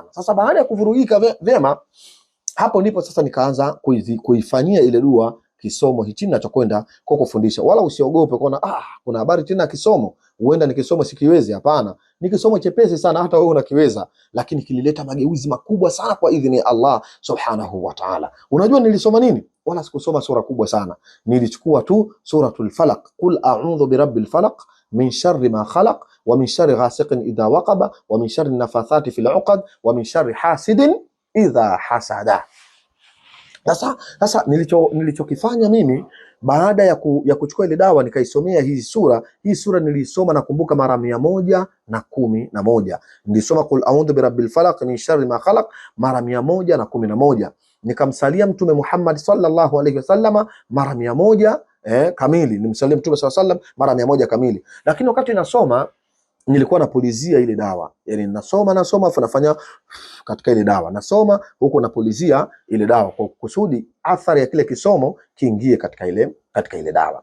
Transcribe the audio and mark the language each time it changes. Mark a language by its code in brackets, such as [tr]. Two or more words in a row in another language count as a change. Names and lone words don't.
[sw] Sasa baada ya kuvurugika vyema, hapo ndipo sasa nikaanza kuifanyia ile dua kisomo hichi ninachokwenda kukufundisha. Wala usiogope kuona kuna habari tena kisomo, huenda ni kisomo sikiwezi. Hapana, ni kisomo chepesi sana, hata wewe unakiweza, lakini kilileta mageuzi makubwa sana kwa idhini ya Allah [ar] سبحانه وتعالى. [sw] Unajua nilisoma nini? Wala sikusoma sura kubwa sana, nilichukua tu [ar] سورة الفلق قل أعوذ برب الفلق من شر ما خلق ومن شر غاسق إذا وقب ومن شر النفاثات في العقد ومن شر حاسد إذا حسد. [sw] Sasa nilichokifanya mimi baada ya kuchukua ile dawa nikaisomea hii sura nilisoma nakumbuka mara 111. [ar] Nilisoma قل أعوذ برب الفلق من شر ما خلق mara 111. [sw] Nikamsalia Mtume Muhammad [ar] صلى الله عليه وسلم [sw] mara 100 kamili. Nimsalia Mtume [ar] صلى الله عليه وسلم [sw] mara 100 kamili. Lakini wakati nasoma nilikuwa napulizia ile dawa, yani nasoma afu nafanya katika ile dawa, nasoma huko napulizia ile dawa kwa kusudi athari ya kile kisomo kiingie katika ile dawa.